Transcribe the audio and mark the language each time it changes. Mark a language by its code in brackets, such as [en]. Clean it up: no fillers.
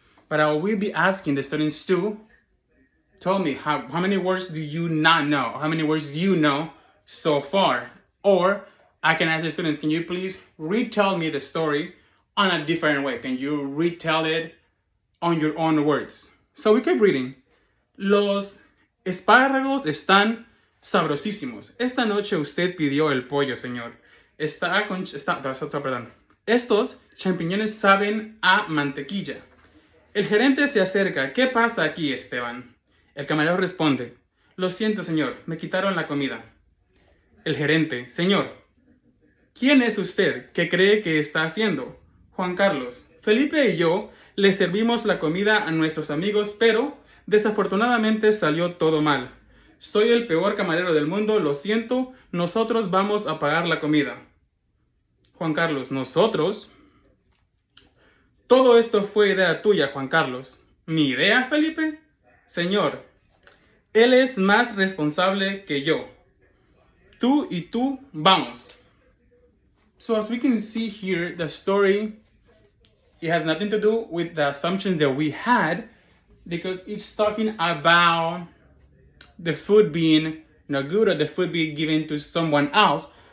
[en] But I will be asking the students to tell me how many words do you not know? How many words you know so far? Or I can ask the students, can you please retell me the story on a different way? Can you retell it on your own words? So we keep reading. [es] Los espárragos están sabrosísimos. Esta noche usted pidió el pollo, señor. Estos champiñones saben a mantequilla. El gerente se acerca. ¿Qué pasa aquí, Esteban? El camarero responde. Lo siento, señor. Me quitaron la comida. El gerente. Señor, ¿Quién es usted? ¿Qué cree que está haciendo? Juan Carlos. Felipe y yo le servimos la comida a nuestros amigos, pero desafortunadamente salió todo mal. Soy el peor camarero del mundo, lo siento, nosotros vamos a pagar la comida. Juan Carlos, ¿nosotros? Todo esto fue idea tuya, Juan Carlos. ¿Mi idea, Felipe? Señor, él es más responsable que yo. Tú y tú, vamos. [en] So as we can see here, the story, it has nothing to do with the assumptions that we had, because it's talking about the food being not good or the food being given to someone else.